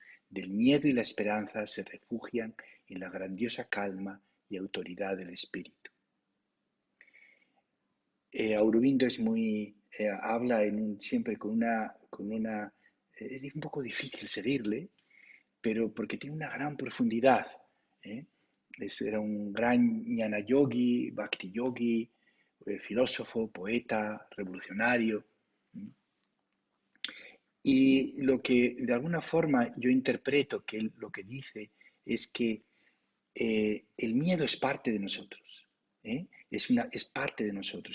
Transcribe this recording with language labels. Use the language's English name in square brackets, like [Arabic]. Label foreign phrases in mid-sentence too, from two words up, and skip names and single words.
[Spanish] Del miedo y la esperanza se refugian en la grandiosa calma y autoridad del espíritu. Aurobindo es habla siempre es un poco difícil seguirle, pero porque tiene una gran profundidad. ¿eh? Era un gran [Sanskrit] jnana yogi, bhakti yogi, [Spanish] filósofo, poeta, revolucionario. Y lo que de alguna forma yo interpreto que él lo que dice es que el miedo es parte de nosotros. Es parte de nosotros.